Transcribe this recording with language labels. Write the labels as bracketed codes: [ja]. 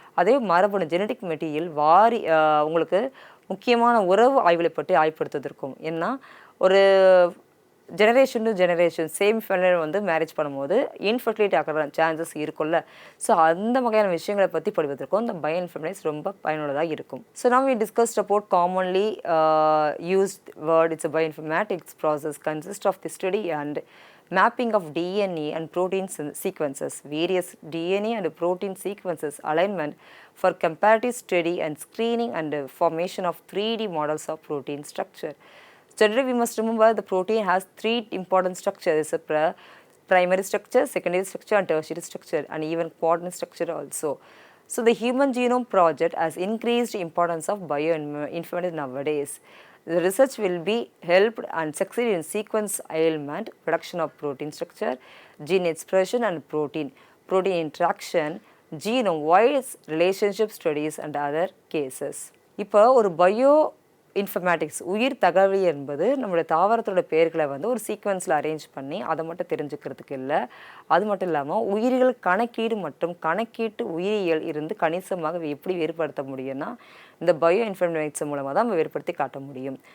[ta] அதே மரபணு genetic material உங்களுக்கு முக்கியமான உறவு ஆய்வுகளை பற்றி ஆய்வுபடுத்துவதற்கும். ஏன்னா ஒரு ஜெனரேஷன் டு ஜெனரேஷன் சேம் ஃபேமிலியில் வந்து மேரேஜ் பண்ணும்போது இன்ஃபர்டிலிட்டி ஆகிற சான்சஸ் இருக்கும்ல. ஸோ அந்த வகையான விஷயங்களை பற்றி படிப்பதற்கும் இந்த பயோஇன்ஃபர்மேட்டிக்ஸ் ரொம்ப பயனுள்ளதாக இருக்கும். [en] So now we discussed about commonly used word. It's a bioinformatics process consists of the study and mapping of DNA and protein sequences, various DNA and protein sequences, alignment for comparative study and screening and formation of 3D models of protein structure. Generally, we must remember the protein has three important structures: primary structure, secondary structure, and tertiary structure, and even coordinate structure also. So, the Human Genome Project has increased importance of bioinformatics nowadays. The research will be helped and succeed in sequence alignment, production of protein structure, gene expression, and protein interaction, genome-wide relationship studies, and other cases. [ta] இப்போ ஒரு informatics உயிர் தகவல் என்பது நம்மளுடைய தாவரத்தோட பெயர்களை வந்து ஒரு சீக்வன்ஸில் arrange பண்ணி அதை மட்டும் தெரிஞ்சுக்கிறதுக்கு இல்லை. அது மட்டும் இல்லாமல் உயிரியல் கணக்கீடு மற்றும் கணக்கீட்டு உயிரியல் இருந்து கணிசமாக எப்படி வேறுபடுத்த முடியும்னா இந்த பயோஇன்ஃபர்மேட்டிக்ஸ் மூலமாக தான் நம்ம வேறுபடுத்தி காட்ட முடியும்.